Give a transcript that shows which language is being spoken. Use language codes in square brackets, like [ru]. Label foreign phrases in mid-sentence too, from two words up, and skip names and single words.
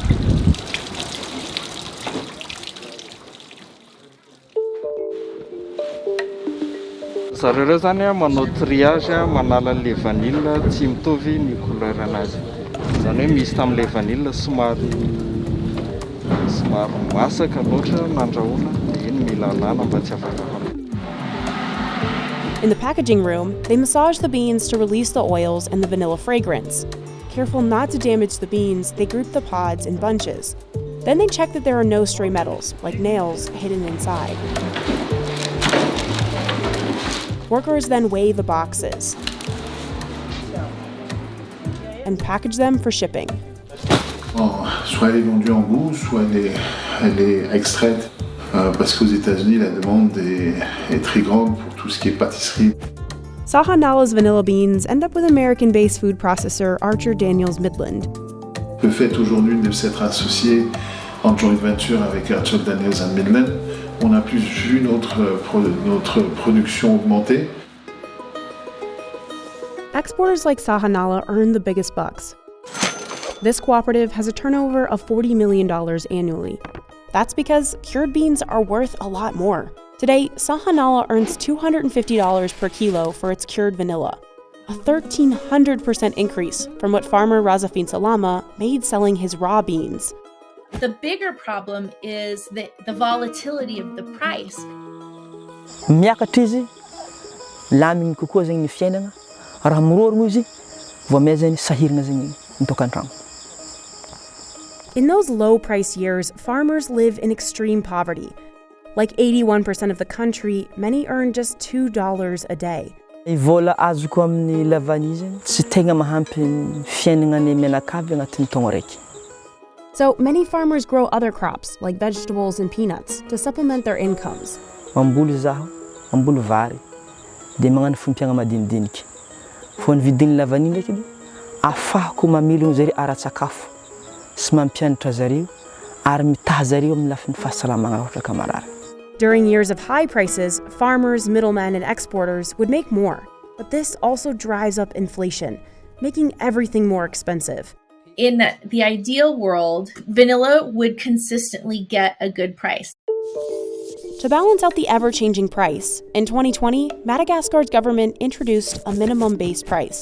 [mg] Zareo zany manao triage manala le vanille tsy mitovy ny couleur anazy. Zany hoe misy tamin'le vanille somary masaka loatra nandrahoana dia iny mila alana mba tsy afaka. [en] In the packaging room, they massage the beans to release the oils and the vanilla fragrance. Careful not to damage the beans, they group the pods in bunches. Then they check that there are no stray metals, like nails, hidden inside. Workers then weigh the boxes. and package them for shipping. [fr] Soit elle est vendue en bout, soit elle est extraite. Parce qu'aux États-Unis, la demande est très grande pour tout ce qui est pâtisserie. [en] Sahanala's vanilla beans end up with American-based food processor Archer Daniels Midland. [fr] Le fait aujourd'hui de s'être associé en [en] joint venture [fr] avec Archer Daniels Midland, on a plus vu notre production augmenter. [en] Exporters like Sahanala earn the biggest bucks. This cooperative has a turnover of $40 million annually. That's because cured beans are worth a lot more. Today, Sahanala earns $250 per kilo for its cured vanilla, a 1,300% increase from what farmer Razafin Salama made selling his raw beans. The bigger problem is the volatility of the price. [mg] Miakatra izy, lamigny kokoa zegny ny fiainana, raha mirorogno izy, vao may zegny sahirana zegny mitokan-trano. [en] In those low-price years, farmers live in extreme poverty. Like 81% of the country, many earn just $2 a day. [mg] Vola azoko amin'ny lavany izy tsy tegna mahampy ny fiainana menakavy agnatin'ny taogno raiky. [en] So many farmers grow other crops, like vegetables and peanuts, to supplement their incomes. [mg] Mamboly zaho, mamboly vary, dia magnano fompiagna madinidinika. Fô ny vidin'ny lavany ndraiky edy, ahafahako mamelogno zareo ara-tsakafo sy mampianatra zareo ary mitaha zareo amin'ny lafin'ny fahasalamagna ohatra ka marary. [en] During years of high prices, farmers, middlemen, and exporters would make more. But this also drives up inflation, making everything more expensive. In the ideal world, vanilla would consistently get a good price. To balance out the ever-changing price, in 2020, Madagascar's government introduced a minimum base price.